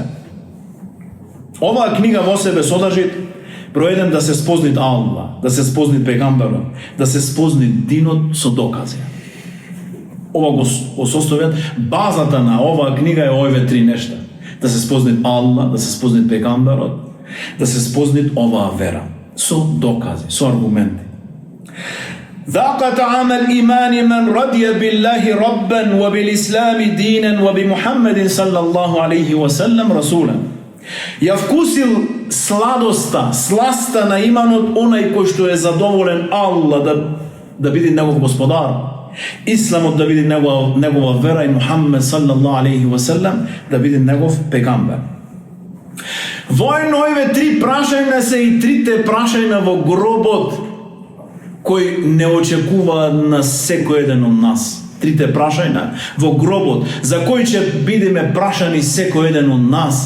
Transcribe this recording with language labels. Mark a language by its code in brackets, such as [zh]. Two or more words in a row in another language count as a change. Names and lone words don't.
[mk] Оваа книга во себе содржи проеден да се спозни Аллах, да се спозни пегамберот, да се спозни динот со докази. Ова го составуваат базата на оваа книга е овие три нешта: да се спозни Аллах, да се спозни пегамберот, да се спозни оваа вера со докази, со аргументи. [ar] ذاق طعام الإيمان من رضي بالله ربا وبالإسلام دينا وبمحمد صلى الله عليه وسلم رسولا. [mk] Ја вкусил сладоста, сласта на иманот онај кој што е задоволен Аллах да биде негов господар, Исламот да биде негова вера и Мухаммед [ar] صلى الله عليه وسلم [mk] да биде негов пегамбер. Војно овие три прашања се и трите прашања во гробот кои не очекуваат на секој еден од нас. Трите прашања во гробот за кои ќе бидеме прашани секој еден од нас.